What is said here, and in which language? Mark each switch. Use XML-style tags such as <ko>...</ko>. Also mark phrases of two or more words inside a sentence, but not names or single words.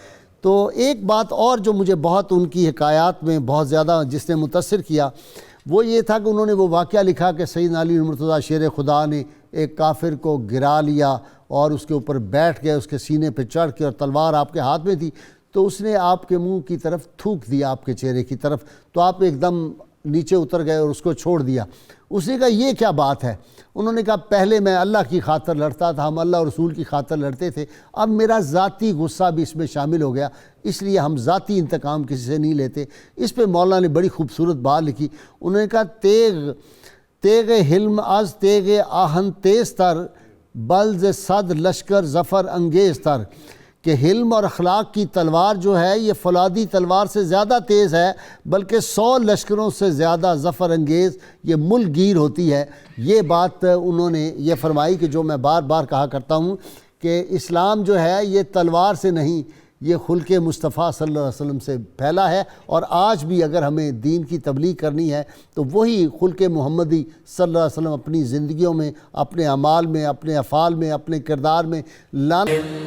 <ur>تو ایک بات اور جو مجھے بہت ان کی حکایات میں بہت زیادہ جس نے متاثر کیا وہ یہ تھا کہ انہوں نے وہ واقعہ لکھا کہ سیدنا علی مرتضیٰ شیر خدا نے ایک کافر کو گرا لیا اور اس کے اوپر بیٹھ گئے، اس کے سینے پہ چڑھ کے، اور تلوار آپ کے ہاتھ میں تھی، تو اس نے آپ کے منہ کی طرف تھوک دیا، آپ کے چہرے کی طرف، تو آپ ایک دم نیچے اتر گئے اور اس کو چھوڑ دیا۔ اس نے کہا یہ کیا بات ہے؟ انہوں نے کہا پہلے میں اللہ کی خاطر لڑتا تھا، ہم اللہ اور رسول کی خاطر لڑتے تھے، اب میرا ذاتی غصہ بھی اس میں شامل ہو گیا، اس لیے ہم ذاتی انتقام کسی سے نہیں لیتے۔ اس پہ مولانا نے بڑی خوبصورت بات لکھی، انہوں نے کہا</ur> <fa>تیغ حلم از تیغ آہن تیز تر بلز صد لشکر ظفر انگیز تر،</fa> <ur>کہ حلم اور اخلاق کی تلوار جو ہے یہ فولادی تلوار سے زیادہ تیز ہے، بلکہ 100 لشکروں سے زیادہ ظفر انگیز یہ ملک گیر ہوتی ہے۔ یہ بات انہوں نے یہ فرمائی کہ جو میں بار بار کہا کرتا ہوں کہ اسلام جو ہے یہ تلوار سے نہیں، یہ خلق مصطفیٰ</ur> <ar>صلی اللہ علیہ وسلم</ar> <ur>سے پھیلا ہے، اور آج بھی اگر ہمیں دین کی تبلیغ کرنی ہے تو وہی خلق محمدی</ur> <ar>صلی اللہ علیہ وسلم</ar> <ur>اپنی زندگیوں میں، اپنے اعمال میں، اپنے افعال میں، اپنے کردار میں لانا۔</ur>